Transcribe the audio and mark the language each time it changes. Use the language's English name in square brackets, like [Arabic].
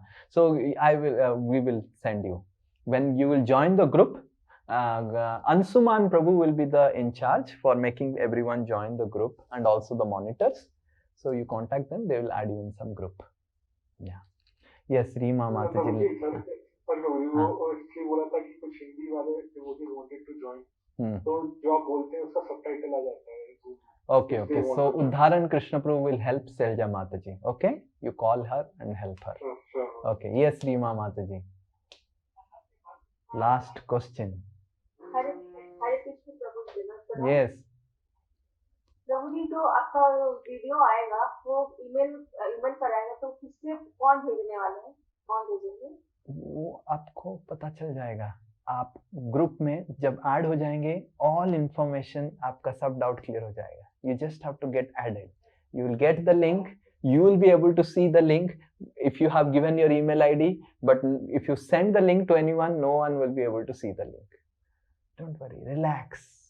[English] So we will send you. When you will join the group, Ansuman Prabhu will be the in charge for making everyone join the group and also the monitors. So you contact them, they will add you in some group. Yeah. Yes, Reema Mataji. [Hindi] बोला था कि कुछ हिंदी वाले [English] devotees wanted to join. [Hindi] तो जो आप बोलते हैं उसका सबटाइटल आ जाता है. [English] Okay. So Udharan Krishna Prabhu will help Selja Mataji. Okay? You call her and help her. Okay. Yes, Reema Mataji. Last question. Hare Krishna Prabhu. Yes. [Hindi] प्रभु जी, जो आपका वीडियो आएगा वो ईमेल पर आएगा, तो किससे कौन भेजने वाले हैं, कौन भेजेंगे? वो आपको पता चल जाएगा. आप ग्रुप में जब ऐड हो जाएंगे, ऑल इंफॉर्मेशन आपका सब डाउट क्लियर हो जाएगा. [English] You just have to get added. You will get the link. You will be able to see the link if you have given your email ID. But if you send the link to anyone, no one will be able to see the link. Don't worry. Relax.